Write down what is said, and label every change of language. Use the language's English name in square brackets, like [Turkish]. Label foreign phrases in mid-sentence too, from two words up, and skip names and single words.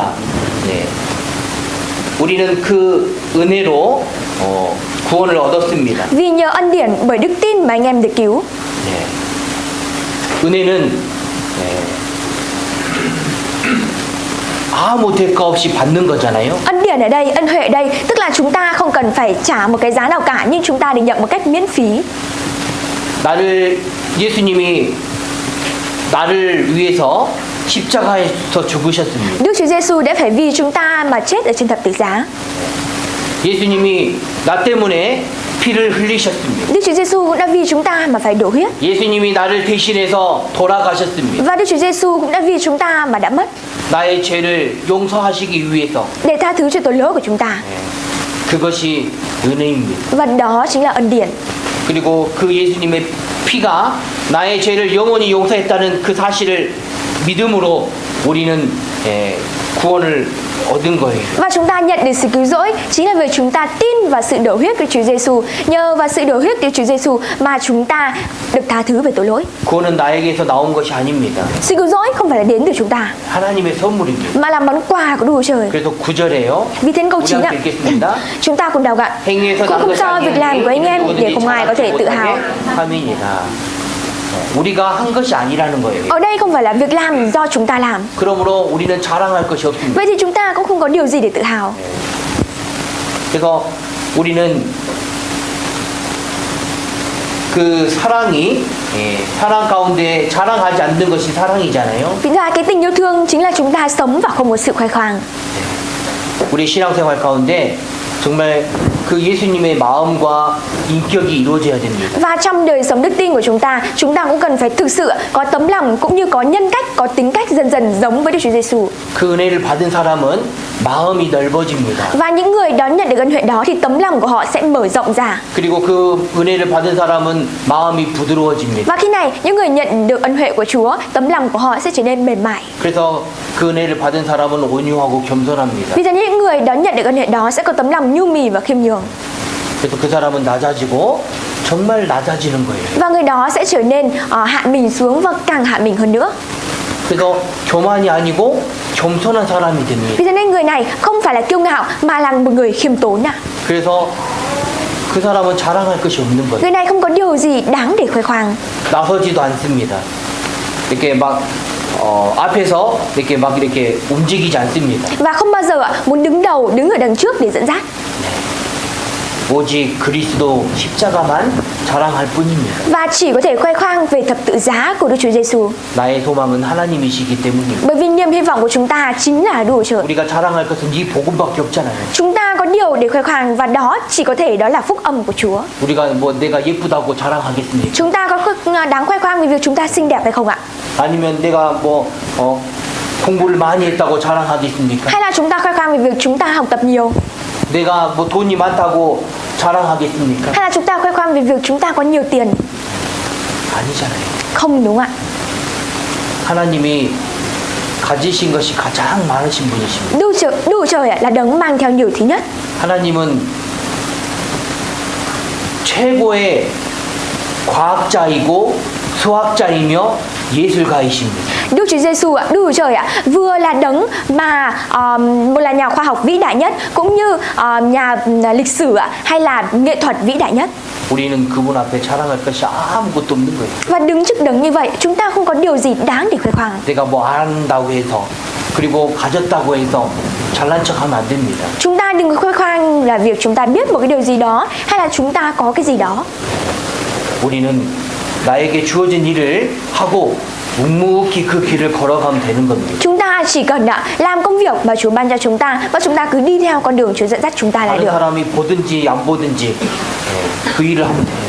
[Korean] 네. 우리는 그 은혜로 구원을 얻었습니다. [Vietnamese] Vì nhờ ân điển bởi đức tin mà anh em được cứu. [Korean] 네. 은혜는 아무 대가 없이 받는 거잖아요. [Vietnamese] Ân điển ở đây, ân huệ ở đây, tức là chúng ta không cần phải trả một cái giá nào cả, nhưng chúng ta được nhận một cách miễn phí. [Korean] 예수님이 나를 위해서 십자가에서 죽으셨습니다. [Vietnamese] Đức Chúa Giêsu đã phải vì chúng ta mà chết ở trên thập tự giá. [Korean] 예수님이 나 때문에 피를 흘리셨습니다. [Vietnamese] Đức Chúa Giêsu cũng đã vì chúng ta mà phải đổ huyết. [Korean] 예수님이 나를 대신해서 돌아가셨습니다. [Vietnamese] Và Đức Chúa Giêsu cũng đã vì chúng ta mà đã mất [Korean] 나의 죄를 용서하시기 위해서. [Vietnamese] để tha thứ cho tội lỗi của chúng ta. [Korean] 그것이 은혜입니다. [Vietnamese] Và đó chính là ân điển. [Korean] 그리고 그 예수님의 피가 나의 죄를 영원히 용서했다는 그 사실을 믿음으로 우리는 구원을 얻은 거예요. [Vietnamese] Và chúng ta nhận được sự cứu rỗi chính là vì chúng ta tin vào sự đổ huyết của Chúa Giêsu. Nhờ vào sự đổ huyết của Chúa Giêsu mà chúng ta được tha thứ về tội lỗi. [Korean] 구원은 나에게서 나온 것이 아닙니다. [Vietnamese] Sự cứu rỗi không phải là đến từ chúng ta [Korean] 하나님의 선물입니다. [Vietnamese] mà là món quà của Đức Chúa Trời. [Korean] 그래서 9절에요. [Vietnamese] Vì thế câu 9 ạ, [Korean] 읽겠습니다. [Vietnamese] chúng ta cùng đọc ạ. [Korean] 행위에서 [Vietnamese] Cũng [Korean] 난 [Vietnamese] không [Korean] 것이 [Vietnamese] do việc làm của anh em để không ai có thể tự hào. [Korean] 함이니라. 우리가 한 것이 아니라는 거예요. [Vietnamese] Ở đây không phải là việc làm do chúng ta làm. [Korean] 그러므로 우리는 자랑할 것이 없습니다. [Vietnamese] Vậy thì chúng ta cũng không có điều gì để tự hào. [Korean] 그래서 우리는 그 사랑이 사랑 가운데 자랑하지 않는 것이 사랑이잖아요. [Vietnamese] Vì ra cái tình yêu thương chính là chúng ta sống và không có sự khoe khoang. [Korean] 우리 신앙생활 가운데 정말 그 예수님의 마음과 인격이 이루어져야 됩니다. [Vietnamese] Và trong đời sống đức tin của chúng ta cũng cần phải thực sự có tấm lòng cũng như có nhân cách, có tính cách dần dần giống với Đức Chúa Giêsu. [Korean] 그 은혜를 받은 사람은 마음이 넓어집니다. [Vietnamese] Và những người đón nhận được ân huệ đó thì tấm lòng của họ sẽ mở rộng ra. [Korean] 그리고 그 은혜를 받은 사람은 마음이 부드러워집니다. [Vietnamese] Và khi này những người nhận được ân huệ của Chúa, tấm lòng của họ sẽ trở nên mềm mại. [Korean] 그래서 그 은혜를 받은 사람은 온유하고 겸손합니다. [Vietnamese] Vì thế những người đón nhận được ân huệ đó sẽ có tấm lòng nhu mì và khiêm nhường. [Korean] 그래서 그 사람은 낮아지고 정말 낮아지는 거예요. [Vietnamese] Và người đó sẽ trở nên hạ mình xuống và càng hạ mình hơn nữa. [Korean] 그래서 교만이 아니고 겸손한 사람이 됩니다. [Vietnamese] Vì thế nên người này không phải là kiêu ngạo mà là một người khiêm tốn ạ. [Korean] 그래서 그 사람은 자랑할 것이 없는 거예요. [Vietnamese] Người này không có điều gì đáng để khoe khoang. [Korean] 나서지도 않습니다. 이렇게 막 앞에서 이렇게 막 이렇게 움직이지 않습니다. [Vietnamese] Và không bao giờ muốn đứng đầu, đứng ở đằng trước để dẫn dắt. [Korean] 오직 그리스도 십자가만 자랑할 뿐입니다. [Vietnamese] Và chỉ có thể khoe khoang về thập tự giá của Đức Chúa Giêsu. [Korean] 나의 소망은 하나님이시기 때문입니다. [Vietnamese] Bởi vì niềm hy vọng của chúng ta chính là Đức Chúa Trời. [Korean] 우리가 자랑할 것은 이 복음밖에 없잖아요. [Vietnamese] Chúng ta có điều để khoe khoang và đó chỉ có thể đó là phúc âm của Chúa. [Korean] 우리가 뭐 내가 예쁘다고 자랑하겠습니까? [Vietnamese] Chúng ta có đáng khoe khoang vì việc chúng ta xinh đẹp hay không ạ? [Korean] 아니면 내가 뭐 공부를 많이 했다고 자랑하겠습니까? [Vietnamese] Hay là chúng ta khoe khoang vì việc chúng ta học tập nhiều? [Korean] 내가 뭐 돈이 많다고 자랑하겠습니까? [Vietnamese] Hay là chúng ta khoe khoang vì việc chúng ta có nhiều tiền? [Korean] 아니잖아요. [Vietnamese] Không đúng ạ. [Korean] 하나님이 가지신 것이 가장 많으신 분이십니다. [Vietnamese] Đức Chúa Trời là đấng mang theo nhiều thứ nhất. [Korean] 하나님은 최고의 과학자이고 수학자이며 예술가이십니다. [Vietnamese] Đức Chúa Giêsu ạ, Đức Chúa Trời ạ, vừa là đấng mà một là nhà khoa học vĩ đại nhất, cũng như nhà lịch sử ạ, hay là nghệ thuật vĩ đại nhất. [Korean] 우리는 그분 앞에 자랑할 것이 아무것도 없는 거예요. [Vietnamese] Và đứng trước đấng như vậy, chúng ta không có điều gì đáng để khoe khoang. [Korean] 내가 뭐 안다고 해서 그리고 가졌다고 해서 잘난 척하면 안 됩니다. [Vietnamese] Chúng ta đừng có khoe khoang là việc chúng ta biết một cái điều gì đó, hay là chúng ta có cái gì đó. [Korean] 우리는 나에게 주어진 일을 하고 묵묵히 그 길을 걸어가면 되는 겁니다. [Vietnamese] Chúng ta chỉ cần làm công việc mà Chúa ban cho chúng ta và chúng ta cứ đi theo con đường Chúa dẫn dắt chúng ta là [Korean] 다른 [Vietnamese] được. [Korean] 사람이 보든지 안 보든지 그 일을 하면 돼요.